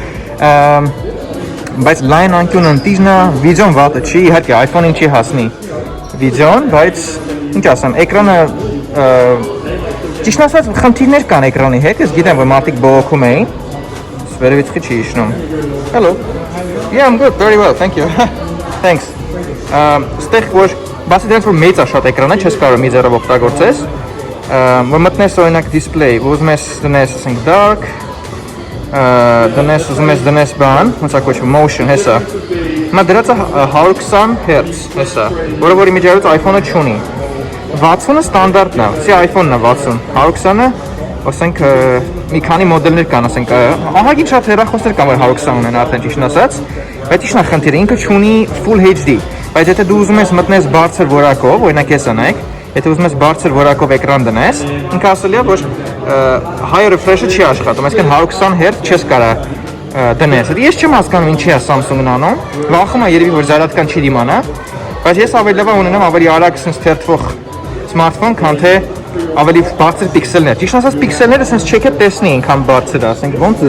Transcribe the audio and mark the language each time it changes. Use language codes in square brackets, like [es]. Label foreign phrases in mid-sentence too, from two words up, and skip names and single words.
[hy] Բայց line անկյունը ընտիրն է, վիդեոն վատը չի, իհարկե iPhone-ին չի հասնի վիդեոն, բայց ինչ ասեմ, էկրանը ճիշտ ասած խնդիրներ կան էկրանի հետ, ես գիտեմ, որ մարդիկ բողոքում էին, վերևից չի իջնում։ Hello. [en] Yeah, I'm good, very well, thank you. Thanks. [hy] Ստեղ որ բացի դրանից որ մեծ է շատ էկրանը, չես կարող մի ձեռով օգտագործես, որ մտնես օրինակ display, ուզում ես դնես, ասենք dark, դնես բան, ոնց է կոչվում, motion, հեսա։ Հիմա դրած է 120 Hz, հեսա, որը որ իմիջիայից iPhone-ը չունի։ 60-ը ստանդարտն է, սի iPhone-ն է 60, 120-ը ասենք մի քանի մոդելներ կան, ասենք ահագին շատ հեռախոսներ կան, որ 120 ունեն արդեն ճիշտ ասած, բայց ի՞նչն է խնդիրը, ինքը չունի [en] full HD, [hy] բայց եթե դու ուզում ես մտնես բարձր որակով, օրինակ ես անեք, եթե ուզում ես բարձր որակով էկրան դնես, ինքը ասել է, որ [en] high refresh- [hy] ը չի աշխատում, այսինքն 120 Hz չես կարող դնես։ Ես չեմ հասկանում ինչի է Samsung-ն անում, վախում եմ երևի որ զարատկան չի դիմանա, բայց ես ավելի լավ ունենամ ավելի արագ sense թերթվող smartphone, քան թե ավելի բարձր պիքսելներ։ Ճիշտ ասած պիքսելները sense չեք է տեսնի այնքան բարձր, ասենք ոնց